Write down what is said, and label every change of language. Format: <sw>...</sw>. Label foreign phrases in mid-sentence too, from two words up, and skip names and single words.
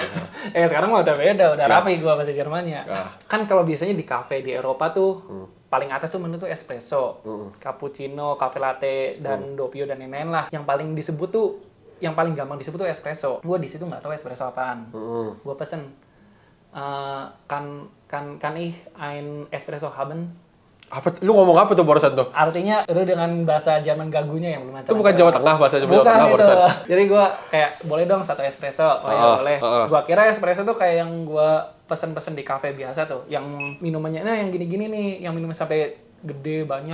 <id>Sekarang mah udah beda, udah rapi gue bahasa Jermannya. Kan kalau biasanya di kafe di Eropa tuh paling atas tuh menu tuh espresso, cappuccino, cafe latte, dan doppio dan lain-lain lah. Yang paling disebut tuh, yang paling gampang disebut tuh espresso. Gue di situ nggak tahu espresso apaan. Gue pesen kan</id> <de>ein espresso haben.</de> <id>Apa? Lu ngomong apa tuh barusan tuh? Artinya itu dengan bahasa Jerman gagunya yang belum lancar. Itu bukan Jawa Tengah, bahasa Jawa Tengah itu. barusan. Jadi gue kayak boleh dong satu espresso. Boleh. Gue kira espresso tuh kayak yang gue pesen-pesen di kafe biasa tuh, yang minumannya yang gini-gini nih, yang minum sampai gede banyak.</id>